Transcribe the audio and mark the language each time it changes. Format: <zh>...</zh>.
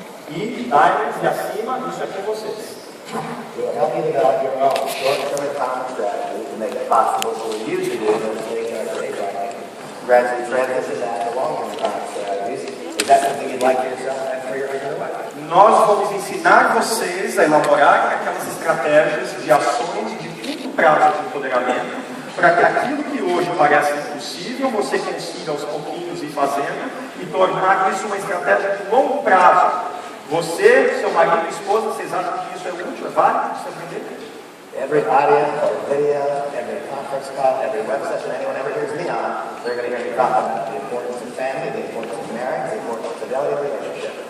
<pt>E diamonds e acima, isso é com vocês.</pt> <en>We'll help you develop your own short-term retirement strategy to make it possible for you to do those things that are right. Gradually transition that to long-term retirement strategies. Is that something you'd like for yourself and for your other wife?</en> <pt>Nós vamos ensinar vocês a elaborarem aquelas estratégias de ações de curto prazo de empoderamento, para que aquilo que hoje parece impossível, você consiga aos pouquinhos ir fazendo e tornar isso uma estratégia de longo prazo. Você, seu marido e esposa, vocês acham que isso é útil, é válido de se aprender?</pt> <en>Every audio or video, every conference call, every web session anyone ever hears me on, they're going to hear me talk about the importance of family, the importance of marriage, the importance of fidelity, relationship.</en>